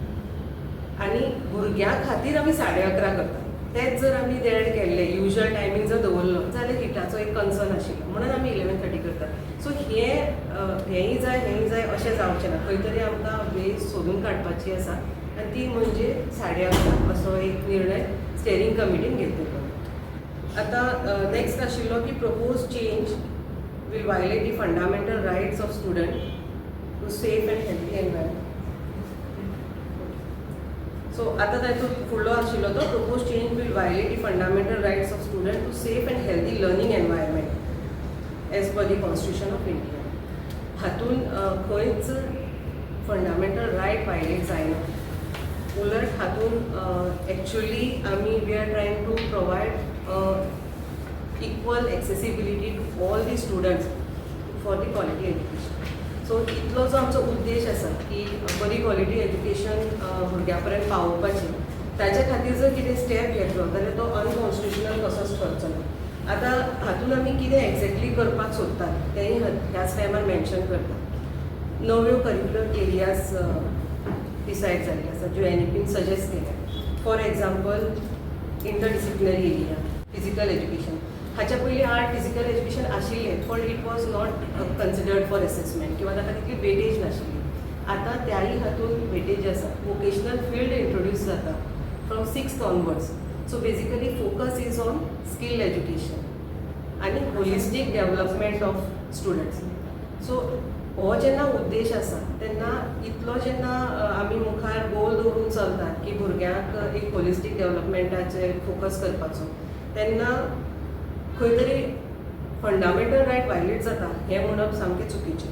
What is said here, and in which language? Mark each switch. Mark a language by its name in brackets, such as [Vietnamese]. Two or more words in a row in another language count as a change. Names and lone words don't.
[Konkani] आनी भुरग्यां खातीर आमी 11:30 करता तेच जर आमी डेड केल्ले [English] usual timing [Konkani] जर दवरलो जाल्यार हिटाचो एक कन्सर्न आशिल्लो म्हणून आमी 11:30 करतात. सो हेंय जाय अशें जावचें ना. खंय तरी आमकां वे सोदून काडपाची आसा आनी ती म्हणजे 11:30 असो एक निर्णय [English] steering committee [Konkani] घेतिल्लो. आता नेक्स्ट आशिल्लो की [English] propose change will violate the fundamental rights of student to safe and healthy environment. So [Konkani] आता तातूंत फुडलो आशिल्लो तो [English] propose change will violate the fundamental rights of student to safe and healthy learning environment as per the Constitution of India. [Konkani] हातून खंयच [English] fundamental right [Konkani] वायलेट जायना. उलट हातून एक्चुअली आमी [English] we are trying to provide equal accessibility to all the students for the quality education. [Konkani] So इतलो जो आमचो उद्देश आसा की बरी [English] quality education [Konkani] भुरग्यां पर्यंत पावोवपाची, ताच्या खातीर जर कितें स्टेप घेतलो जाल्यार तो अनकॉन्स्टिट्युशनल कसोच ठरचो ना. आतां हातून आमी कितें एक्झॅक्टली करपाक सोदतात तेंय ह्याच टायमार मेन्शन करतात. नव्यो [English] curricular areas [Konkani] डिसायड जाल्ले आसा ज्यो NEPन सजेस्ट केल्या. [English] for example interdisciplinary area, physical education. [Konkani] हाच्या पयलीं [English] art physical education [Konkani] आशिल्लें पण [English] it was not considered for assessment [Konkani] किंवा ताका तितली वेटेज नाशिल्ली. आतां त्याय हातून वेटेज आसा. [English] vocational field [Konkani] इंट्रोड्यूस जाता [English] from 6th onwards. so basically focus is on skill education आनी holistic development of students. [Konkani] सो हो जेन्ना उद्देश आसा तेन्ना इतलो जेन्ना आमी मुखार गोल दवरून चलतात की भुरग्यांक एक होलिस्टीक डेवलपमेंटाचेर फोकस करपाचो, तेन्ना खंय तरी [English] fundamental right [Konkani] वायलेट जाता हें म्हणप सामकें चुकीचें.